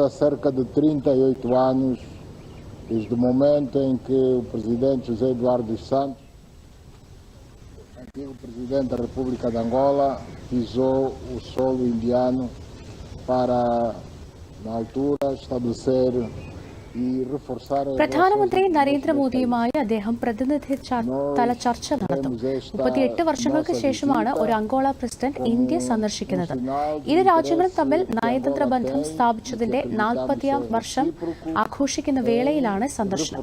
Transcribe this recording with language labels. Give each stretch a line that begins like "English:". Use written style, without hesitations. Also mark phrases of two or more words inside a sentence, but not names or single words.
Portuguese: há cerca de 38 anos, desde o momento em que o presidente José Eduardo dos Santos, antigo presidente da República de Angola, pisou o solo indiano para, na altura, estabelecer
Malayalam: പ്രധാനമന്ത്രി നരേന്ദ്രമോദിയുമായി അദ്ദേഹം പ്രതിനിധിതല ചർച്ച നടത്തും. 38 വർഷങ്ങൾക്ക് ശേഷമാണ് ഒരു അങ്കോള പ്രസിഡന്റ് ഇന്ത്യ സന്ദർശിക്കുന്നത്. ഇരു രാജ്യങ്ങളും തമ്മിൽ നയതന്ത്ര ബന്ധം സ്ഥാപിച്ചതിന്റെ 40ാം വർഷം ആഘോഷിക്കുന്ന വേളയിലാണ് സന്ദർശനം.